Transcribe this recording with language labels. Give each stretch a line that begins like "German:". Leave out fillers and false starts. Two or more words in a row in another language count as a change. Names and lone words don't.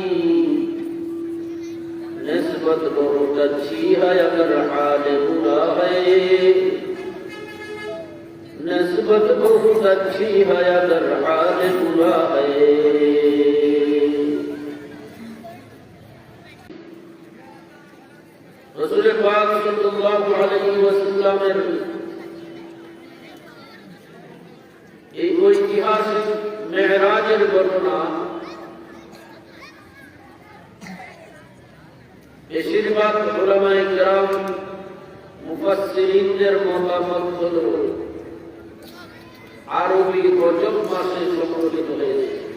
Urdu: نسبت بہت اچھی ہے اگر حال برا ہے نسبت بہت اچھی ہے اگر حال برا ہے رسول پاک
Arabic: صلی اللہ علیہ وسلم
Bangla: এই ঐতিহাসিক মেরাজের ঘটনা বেশিরভাগ উলামায়ে কেরাম মুফাসসিরিনদের মতামত হলো আরবি রজব মাসে সংঘটিত হয়েছে।